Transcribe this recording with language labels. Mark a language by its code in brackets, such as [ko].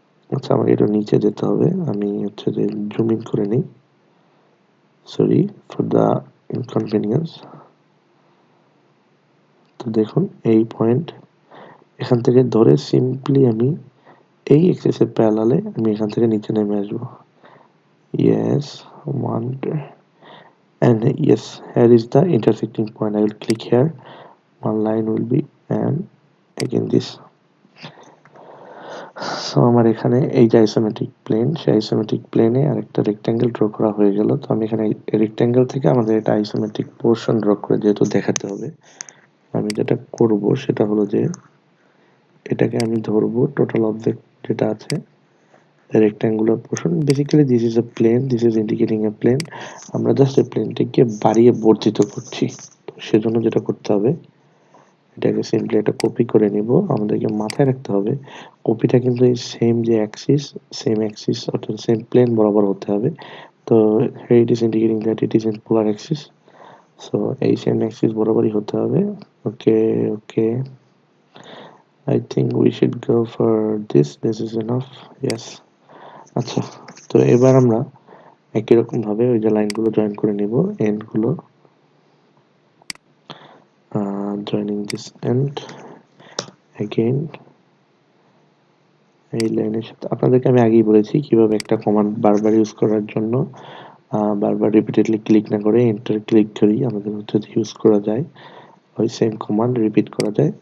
[bn] আচ্ছা আমাকে এটা নিচে যেতে হবে, আমি হচ্ছে যে জুম ইন করে নিই, [en] Sorry for the inconvenience. [bn] তো দেখুন এই পয়েন্ট, এখান থেকে ধরে সিম্পলি আমি এই এক্সিসের প্যারালালে আমি এখান থেকে নিচে নেমে আসবো। [en] Yes, one, and yes, here is the intersecting point. I will click here. One line will be, and again this. [bn] So আমার এখানে এই যে আইসোমেট্রিক প্লেন, সেই আইসোমেট্রিক প্লেনে আরেকটা রেক্ট্যাঙ্গেল ড্র করা হয়ে গেল। তো আমি এখানে রেক্ট্যাঙ্গেল থেকে আমাদের এটা আইসোমেট্রিক পোর্শন ড্র করে যেহেতু দেখাতে হবে, আমি যেটা করব সেটা হলো যে এটাকে আমি ধরবো টোটাল অবজেক্ট যেটা আছে rectangular portion. [en] Basically this is a plane, this is indicating a plane. [bn] আমরা জাস্ট এই প্লেনটিকে বাড়িয়ে বর্ধিত করছি। তো সেজন্য যেটা করতে হবে, এটাকে সিম্পলি একটা কপি করে নিব। আমাদেরকে মাথায় রাখতে হবে কপিটা কিন্তু এই সেম যে অ্যাক্সিস, সেম অ্যাক্সিস অর্থাৎ সেম প্লেন বরাবর হতে হবে। [en] তো here it is indicating that it is in polar axis, so [bn] এই সেম অ্যাক্সিস বরাবরই হতে হবে। [en] Okay okay, I think we should go for this is enough, yes. [bn] আচ্ছা, তো এবার আমরা একই রকম ভাবে ওই যে লাইনগুলো জয়েন করে নিব, এন্ড গুলো [en] joining this end again [bn] এই লাইনের সাথে। আপনাদেরকে আমি আগেই বলেছি কিভাবে একটা কমান্ড বারবার ইউজ করার জন্য বারবার রিপিটেডলি ক্লিক না করে এন্টার ক্লিক করেই আমাদের হচ্ছে ইউজ করা যায়, ওই সেম কমান্ড রিপিট করা যায়।